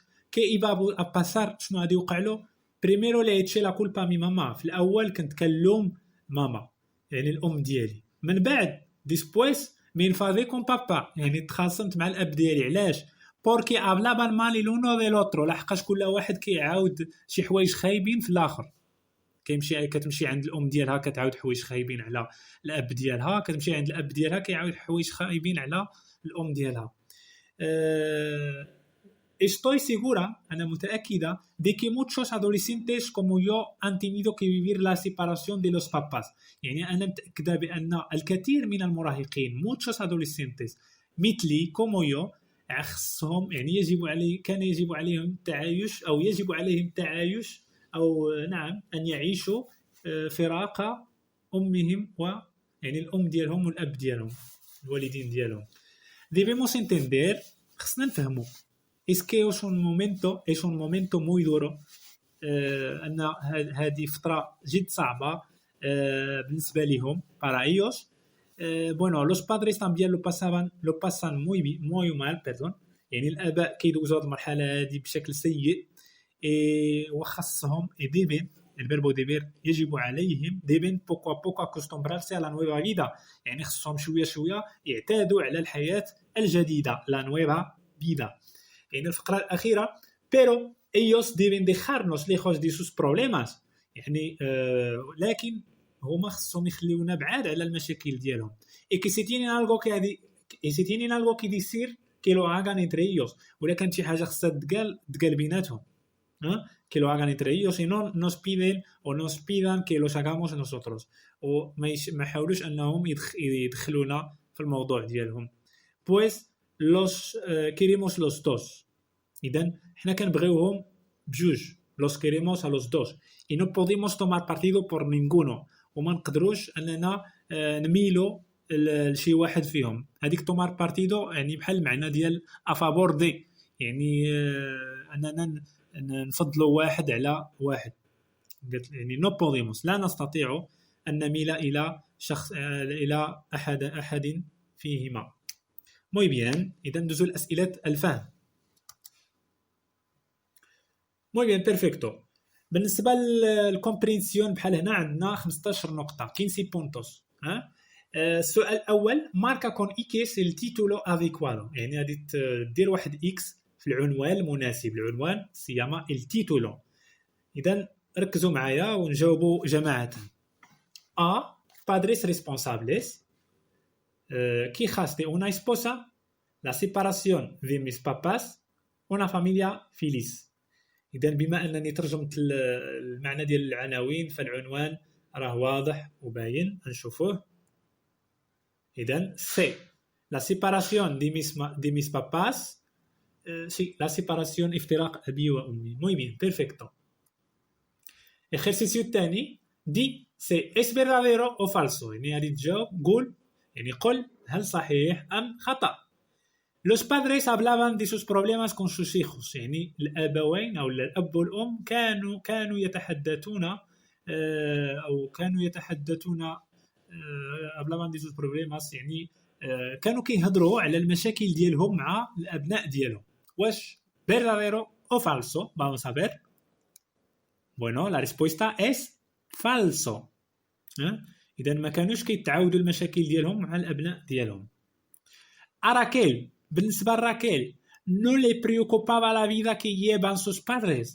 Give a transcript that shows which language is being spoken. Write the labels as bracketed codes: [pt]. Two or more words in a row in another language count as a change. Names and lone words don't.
[ar] كي [es] iba a pasar [ar] شنو غادي يوقع له. [es] primero le eché la culpa a mi mamá [ar] في الاول كنت كنلوم ماما يعني الام ديالي. من بعد [es] después me enfadé con papá [ar] يعني تخاصمت مع الاب ديالي. علاش؟ [es] porque hablaban mal el uno del otro [ar] لحقاش كل واحد كيعاود شي حوايج خايبين في الاخر. كتمشي عند الام ديالها كتعاود حوايج خايبين على الاب ديالها. كتمشي عند الاب ديالها كيعاود حوايج خايبين على الام ديالها. [es] Estoy segura, [ar] أنا متأكدة, [es] de que muchos adolescentes como yo han tenido que vivir la separación de los papás. [ar] يعني أنا متأكدة بأن الكثير من المراهقين, [es] muchos adolescentes, [ar] مثلي [es] como yo, [ar] خصهم يعني كان يجب عليهم التعايش أو يجب عليهم التعايش أو نعم أن يعيشوا فراق أمهم يعني الأم ديالهم والأب ديالهم الوالدين ديالهم. [es] Debemos entender, [ar] خصنا نفهموا [es] es que es un momento muy duro [ar] أن هذه فترة جد صعبة بالنسبة لهم [es] para ellos. Bueno, los padres también lo pasan muy mal, perdón. [ar] يعني الآباء كيدوزوا هذه المرحلة هذه بشكل سيء. [es] وخاصهم deben el verbo deber [ar] يجب عليهم [es] deben poco a poco acostumbrarse a la nueva vida [ar] يعني خصهم شوية يعتادوا على الحياة الجديدة [es] la nueva vida. [ar] يعني الفقرة الأخيرة [es] pero ellos deben dejarnos lejos de sus problemas [ar] يعني لكن هما خصهم يخليونا بعاد على المشاكل ديالهم. [es] y qué si tienen algo que y si tienen algo que decir que lo hagan entre ellos. [ar] ولا كانت شي حاجه خصها تقال بيناتهم [es] que lo hagan entre ellos y no nos piden o nos pidan que los hagamos nosotros. [ar] وما يحاولوش انهم يدخلونا في الموضوع ديالهم. [es] pues los queremos los dos. [ar] اذا حنا كنبغيوهم بجوج. [es] los queremos a los dos y no podemos tomar partido por ninguno. [ar] وما نقدروش اننا نميلوا لشي واحد فيهم. هذيك [es] tomar partido [ar] يعني بحال المعنى ديال [es] a favor de، [ar] يعني اننا نفضلوا واحد على واحد. [es] يعني no podemos، [ar] لا نستطيع ان نميل الى شخص الى احد فيهما. [es] muy bien. [ar] اذا ندوزو لاسئله الفهم. [es] muy bien perfecto. [ar] بالنسبه للكومبرينسيون بحال هنا عندنا 15 نقطه 15 بونتوس. السؤال الاول [es] marca con X el título adecuado, [ar] يعني غادي دير واحد اكس في العنوان المناسب. العنوان سيما التيتولو. اذا ركزوا معايا ونجاوبوا جماعه. [es] A padres responsables, quejas de una esposa, la separación de mis papás, una familia feliz. [ar] إذن بما أنني ترجمت المعنى ديال العناوين فالعنوان راه واضح وباين نشوفوه. [es] إذن سي la separación de mis papás، la separación [ar] افتراق أبي وأمي. [es] muy bien perfecto. ejercicio الثاني دي سي es verdadero o falso، [ar] يعني غادي تجاوب قول، يعني قل هل صحيح أم خطأ. [es] Los padres hablaban de sus problemas con sus hijos، [ar] يعني الأبوين أو الأب والأم كانوا يتحدثون أو كانوا يتحدثون [es] hablaban de sus problemas، [ar] يعني كانوا كيهضروا على المشاكل ديالهم مع الأبناء ديالهم. [es] واش verdadero o falso؟ vamos a ver. bueno la respuesta es falso. [ar] إذا ما كانوش كيتعاودوا المشاكل ديالهم مع الأبناء ديالهم. أراكيل، بالنسبة لراكيل [es] no le preocupaba la vida que llevan sus padres.